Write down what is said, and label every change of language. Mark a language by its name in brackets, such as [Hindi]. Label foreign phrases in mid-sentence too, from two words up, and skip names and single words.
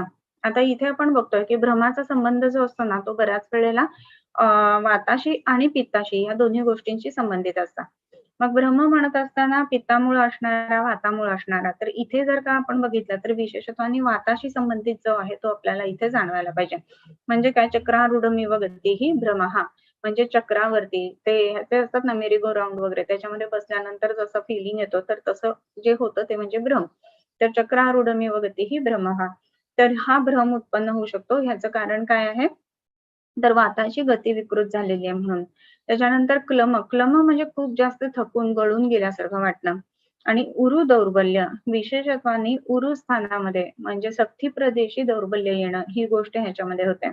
[Marathi] आता इथे आपण बघतोय, की भ्रमाचा संबंध जो असतो ना, तो बऱ्याच वेळेला अ, वाताशी आणि पित्ताशी या दोन्ही गोष्टींशी संबंधित असतात. मग ब्रह्म म्हणत असताना पित्तामुळे असणारा, वातामुळे असणारा. तर इथे जर का आपण बघितलं तर विशेषत्वाने वाताशी संबंधित जो आहे तो आपल्याला इथे जाणवायला पाहिजे. म्हणजे काय [Sanskrit] चक्रारूढमिव गतिः भ्रमः [Marathi] म्हणजे चक्रावरती ते असतात ना [English] merry go round [Marathi] वगैरे त्याच्यामध्ये बसल्यानंतर जसं फिलिंग येतो तर तसं जे होतं ते म्हणजे भ्रम. [Sanskrit] तर चक्रारूढमिव गतिः भ्रमः. [Marathi] तर हा भ्रम उत्पन्न होऊ शकतो. ह्याचं कारण काय आहे? तर वाताची गती विकृत झालेली आहे म्हणून. त्याच्यानंतर क्लम म्हणजे खूप जास्त थकून गळून गेल्यासारखं वाटणं आणि उरू दौर्बल्य विशेषत्वाने उरू स्थानामध्ये म्हणजे सख्ती प्रदेशी दौर्बल्य येणं ही गोष्ट ह्याच्यामध्ये होते.